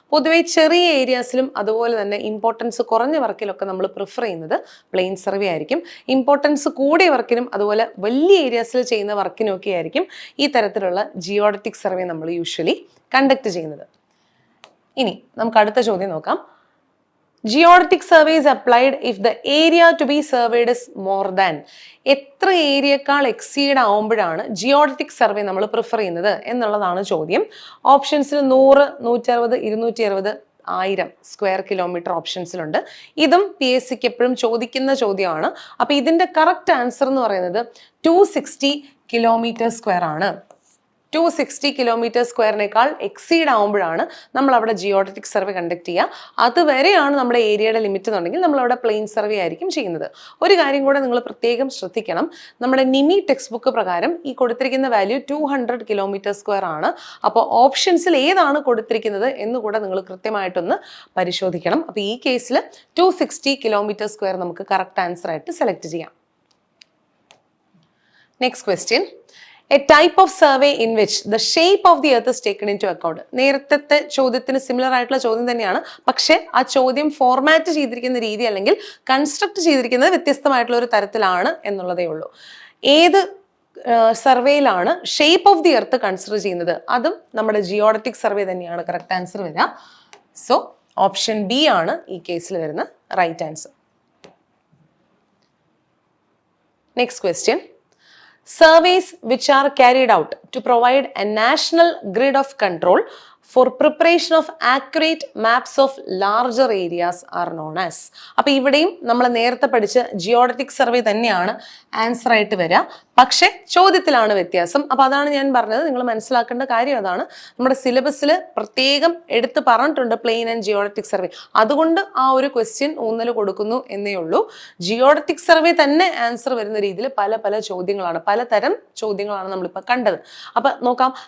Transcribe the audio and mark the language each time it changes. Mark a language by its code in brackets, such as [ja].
[ml] പൊതുവെ ചെറിയ ഏരിയാസിലും അതുപോലെ തന്നെ ഇമ്പോർട്ടൻസ് കുറഞ്ഞ വർക്കിലൊക്കെ നമ്മൾ പ്രിഫർ ചെയ്യുന്നത് പ്ലെയിൻ സർവേ ആയിരിക്കും. ഇമ്പോർട്ടൻസ് കൂടിയ വർക്കിനും അതുപോലെ വലിയ ഏരിയാസിൽ ചെയ്യുന്ന വർക്കിനൊക്കെ ആയിരിക്കും ഈ തരത്തിലുള്ള ജിയോഡറ്റിക് സർവേ നമ്മൾ യൂഷ്വലി കണ്ടക്ട് ചെയ്യുന്നത്. ഇനി നമുക്ക് അടുത്ത ചോദ്യം നോക്കാം. [en] Geodetic survey is applied if the area to be surveyed is more than. [ml] എത്ര ഏരിയക്കാൾ എക്സീഡ് ആവുമ്പോഴാണ് ജിയോഡറ്റിക് സർവേ നമ്മൾ പ്രിഫർ ചെയ്യുന്നത് എന്നുള്ളതാണ് ചോദ്യം. ഓപ്ഷൻസിൽ 100, 160, 260, 1000 സ്ക്വയർ കിലോമീറ്റർ ഓപ്ഷൻസിലുണ്ട്. ഇതും PSCക്ക് എപ്പോഴും ചോദിക്കുന്ന ചോദ്യമാണ്. അപ്പൊ ഇതിന്റെ കറക്റ്റ് ആൻസർ എന്ന് പറയുന്നത് 260 കിലോമീറ്റർ സ്ക്വയർ ആണ്. 260 കിലോമീറ്റർ സ്ക്വയറിനേക്കാൾ എക്സീഡ് ആവുമ്പോഴാണ് നമ്മൾ അവിടെ ജിയോഡറ്റിക് സർവേ കണ്ടക്ട് ചെയ്യുക. അതുവരെയാണ് നമ്മുടെ ഏരിയയുടെ ലിമിറ്റ് എന്നുണ്ടെങ്കിൽ നമ്മൾ അവിടെ പ്ലെയിൻ സർവേ ആയിരിക്കും ചെയ്യുന്നത്. ഒരു കാര്യം കൂടെ നിങ്ങൾ പ്രത്യേകം ശ്രദ്ധിക്കണം. നമ്മുടെ നിമി ടെക്സ്റ്റ് ബുക്ക് പ്രകാരം ഈ കൊടുത്തിരിക്കുന്ന വാല്യൂ 200 കിലോമീറ്റർ സ്ക്വയർ ആണ്. അപ്പോൾ ഓപ്ഷൻസിൽ ഏതാണ് കൊടുത്തിരിക്കുന്നത് എന്നുകൂടെ നിങ്ങൾ കൃത്യമായിട്ടൊന്ന് പരിശോധിക്കണം. അപ്പോൾ ഈ കേസിൽ 260 കിലോമീറ്റർ സ്ക്വയർ നമുക്ക് കറക്റ്റ് ആൻസർ ആയിട്ട് സെലക്ട് ചെയ്യാം. [en] Next question: A type of survey in which the shape of the earth is taken into account. [ml] നേരത്തെ ചോദ്യത്തിന് സിമിലർ ആയിട്ടുള്ള ചോദ്യം തന്നെയാണ്, പക്ഷെ ആ ചോദ്യം ഫോർമാറ്റ് ചെയ്തിരിക്കുന്ന രീതി അല്ലെങ്കിൽ കൺസ്ട്രക്ട് ചെയ്തിരിക്കുന്നത് വ്യത്യസ്തമായിട്ടുള്ള ഒരു തരത്തിലാണ് എന്നുള്ളതേ ഉള്ളൂ. ഏത് സർവേയിലാണ് shape of the earth consider ചെയ്യുന്നത്? അതും നമ്മുടെ ജിയോഡറ്റിക് സർവേ തന്നെയാണ് കറക്റ്റ് ആൻസർ വരിക. സോ ഓപ്ഷൻ ബി ആണ് ഈ കേസിൽ വരുന്ന right answer. [en] Next question: surveys which are carried out to provide a national grid of control for preparation of accurate maps of larger areas are known as. [ml] അപ്പൊ ഇവിടെയും നമ്മൾ നേരത്തെ പഠിച്ച ജിയോഡറ്റിക് സർവേ തന്നെയാണ് ആൻസർ ആയിട്ട് വരിക, പക്ഷെ ചോദ്യത്തിലാണ് വ്യത്യാസം. അപ്പൊ അതാണ് ഞാൻ പറഞ്ഞത്, നിങ്ങൾ മനസ്സിലാക്കേണ്ട കാര്യം അതാണ്. നമ്മുടെ സിലബസിൽ പ്രത്യേകം എടുത്ത് പറഞ്ഞിട്ടുണ്ട് പ്ലെയിൻ ആൻഡ് ജിയോഡറ്റിക് സർവേ. അതുകൊണ്ട് ആ ഒരു ക്വസ്റ്റ്യൻ ഊന്നൽ കൊടുക്കുന്നു എന്നേ ഉള്ളൂ. ജിയോഡറ്റിക് സർവേ തന്നെ ആൻസർ വരുന്ന രീതിയിൽ പല ചോദ്യങ്ങളാണ്, പലതരം ചോദ്യങ്ങളാണ് നമ്മളിപ്പോൾ കണ്ടത്. അപ്പൊ നോക്കാം.